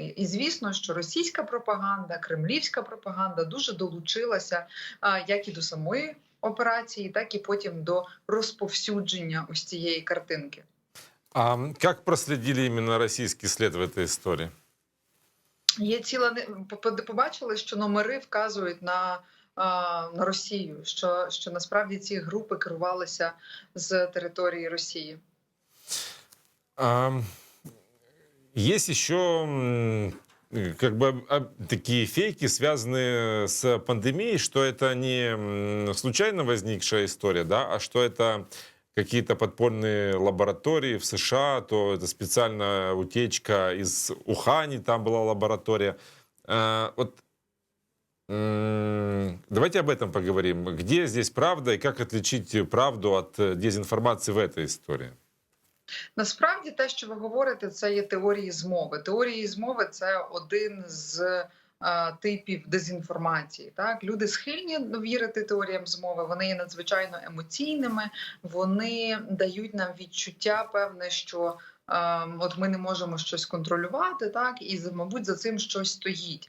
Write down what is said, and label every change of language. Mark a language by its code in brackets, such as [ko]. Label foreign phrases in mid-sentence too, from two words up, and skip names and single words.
[uk] І звісно, що російська пропаганда, кремлівська пропаганда дуже долучилася як і до самої операції, так і потім до розповсюдження ось цієї картинки. А як прослідили іменно російський слід в цій історії? Є побачили, що номери вказують на Росію, що насправді ці групи керувалися з території Росії. [ru] Есть еще такие фейки, связанные с пандемией, что это не случайно возникшая история, да, а что это какие-то подпольные лаборатории в США, то это специальная утечка из Ухани, там была лаборатория. Давайте об этом поговорим. Где здесь правда и как отличить правду от дезинформации в этой истории? [uk] Насправді те, що ви говорите, це є теорії змови. Теорії змови – це один з типів дезінформації. Так? Люди схильні вірити теоріям змови, вони є надзвичайно емоційними, вони дають нам відчуття певне, що от ми не можемо щось контролювати, так, і, мабуть, за цим щось стоїть.